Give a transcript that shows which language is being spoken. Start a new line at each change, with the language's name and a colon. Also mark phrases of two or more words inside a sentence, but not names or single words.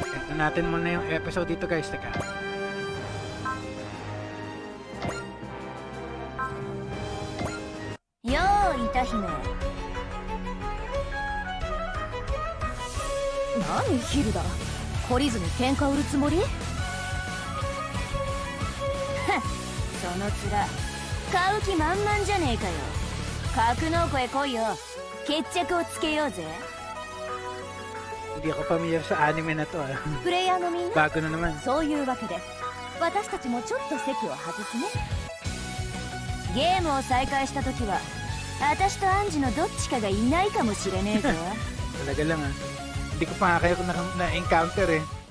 Filipino: Ito natin muna yung episode dito guys. Teka.
Japanese: Yo, 歌姫。何ヒルダ、懲りずに喧嘩売るつもり？その面買う気満々じゃねえかよ。格納庫へ来いよ。決着をつけようぜ。
Filipino: Hindi ako familiar sa anime na to ah.
Japanese: プレイヤーのみんな、
Filipino: Bago na naman.
Japanese: そういうわけで私たちもちょっと席を外すね。ゲームを再開した時は私とアンジのどっちかがいないかもしれねえぞ。
Filipino: Talaga lang ah. Hindi ko pa nga kayo na-encounter eh.